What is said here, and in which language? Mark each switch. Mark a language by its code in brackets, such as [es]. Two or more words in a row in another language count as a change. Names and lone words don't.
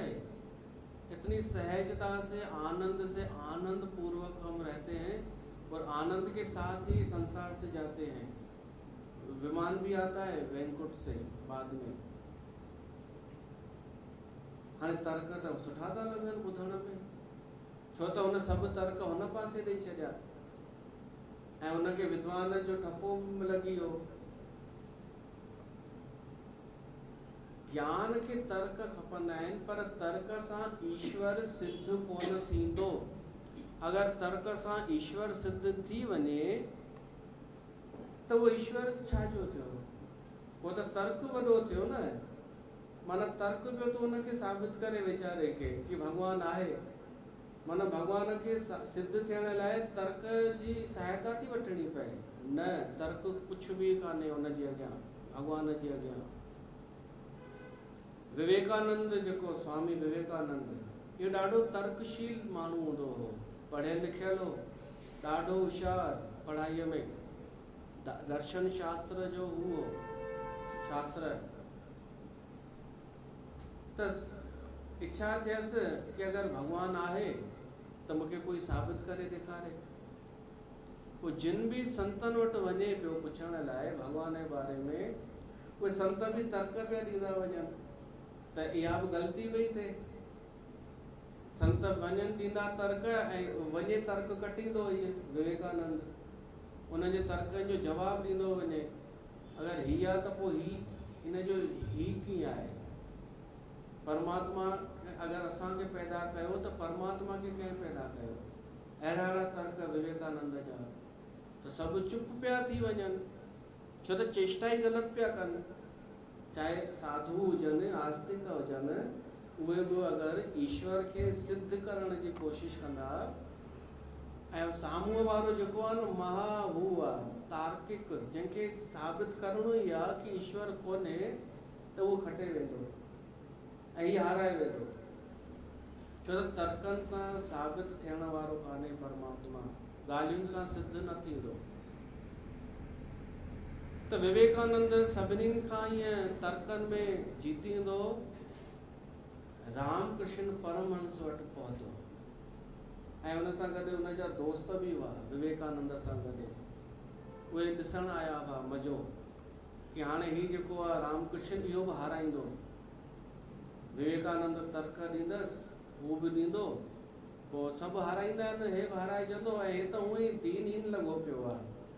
[hi] इतनी सहजता से आनंद पूर्वक हम रहते हैं, और आनंद के साथ ही संसार से जाते हैं। विमान भी आता है वैंकुट से बाद में। [sd] हाँ तर्क तो सुठा था लगन ॿुधण में, छो तो उन सब तर्क हुन पासे ॾेई छॾिया ऐं उनखे विद्वान जो ठपो लगी हो। ज्ञान के तर्क खपंदा आहिनि, पर तर्क सां ईश्वर सिद्ध कोन थींदो। अगर तर्क सां ईश्वर सिद्ध थी वञे तो वो ईश्वर छाजो थियो, वो तो तर्क वॾो थियो न। माना तर्क पियो तो उनखे साबित करे वीचारे के कि भगवान आहे। माना भगवान के सिद्ध थियण लाइ तर्क जी सहायता थी वठणी पए। न, तर्क कुछ भी कान्हे उन जे अॻियां, भगवान जे अॻियां। विवेकानंद जेको स्वामी विवेकानंद, इहो ॾाढो तर्कशील माण्हू हूंदो हो, पढ़ियल लिखियल हो, ॾाढो होशियार पढ़ाईअ में, दर्शन शास्त्र जो हुओ छात्र। त इच्छा थियसि कि अगर भगवान आहे तो मूंखे कोई साबित करे ॾेखारे। पोइ जिन भी संतन वटि वञे पियो पुछण लाइ भगवान जे बारे में, उहे संत भी तर्क पिया ॾींदा वञनि त इहा बि ग़लती पई थिए। संत वञनि ॾींदा तर्क ऐं वञे तर्क कटींदो इहे विवेकानंद, उनजे तर्कनि जो जवाबु ॾींदो वञे। अगर ही आहे त पोइ हिन जो ही कीअं आहे? परमात्मा अगर असांखे पैदा कयो तो परमात्मा के कंहिं पैदा कयो? अहिड़ा अहिड़ा तर्क विवेकानंद जा। तो सब चुप पिया थी वञनि, छो त चेष्टा ही ग़लति पिया कनि। चाहे साधु हुजनि, आस्तिक हुजनि, उहे बि अगर ईश्वर के सिद्ध करण जी कोशिश कंदा, ऐं साम्हूं वारो जेको आहे न महा हू आहे तार्किक, जंहिंखे साबित करणो ई आहे कि ईश्वर कोन्हे, त उहो खटे वेंदो ऐं हीअ हाराए वेंदो। छो त तर्कनि सां साबित थियण वारो कान्हे परमात्मा, ॻाल्हियुनि सां सिद्ध न थींदो। त विवेकानंद सभिनीनि खां ईअं तर्कनि में जीतींदो रामकृष्ण परमहंस वटि पहुतो, ऐं उन सां गॾु उन जा दोस्त भी हुआ विवेकानंद सां गॾु। उहे ॾिसण आया हुआ मज़ो कि हाणे ही जेको आहे रामकृष्ण इहो बि हाराईंदो। विवेकानंद तर्क ॾींदसि, हू बि ॾींदो, पोइ सभु हाराईंदा आहिनि, हे बि हाराइजंदो, ऐं हे त हूअं ई दीनहीन लॻो पियो आहे।